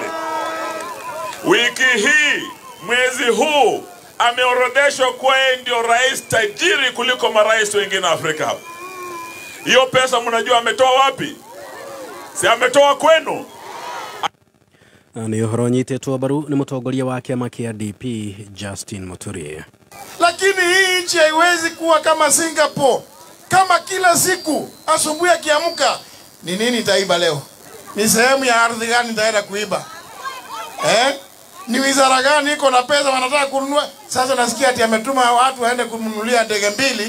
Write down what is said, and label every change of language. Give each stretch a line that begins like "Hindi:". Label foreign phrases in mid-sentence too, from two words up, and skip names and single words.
Swahili: Wiki hii, mwezi huu, ameorodeshwa kuwa yeye ndio rais tajiri kuliko marais wengine Afrika. Hiyo pesa mnajua ametoa wapi? Si ametoa kwenu?
Kikuyu: Ni ũhoro nyitĩtwo mbaru nĩ mũtongoria wa kĩama kĩa DP Justin Muturi.
Swahili: Lakini hii nchi haiwezi kuwa kama Singapore. Kama kila siku asubuhi akiamka, ni nini nitaiba leo? Ni sehemu ya ardhi gani nitaenda kuiba? Ni wizara gani iko na pesa wanataka kununua? Sasa nasikia ati ametuma watu waende kumnunulia ndege mbili.